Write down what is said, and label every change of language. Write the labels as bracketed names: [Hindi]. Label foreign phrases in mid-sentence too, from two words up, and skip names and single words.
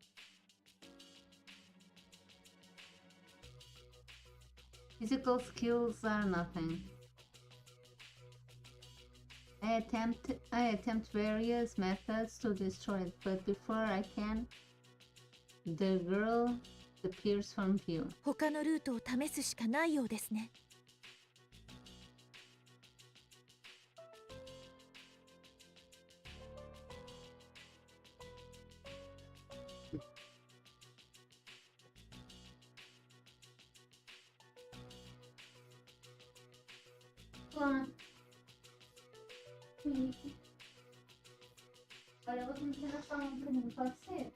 [English] Physical skills are nothing. I attempt various methods to destroy it, but before I can, the girl appears from view. [Japanese] 他のルートを試すしかないようですね。 [Portuguese] Olha, eu vou tentar falar um bocadinho, pode ser?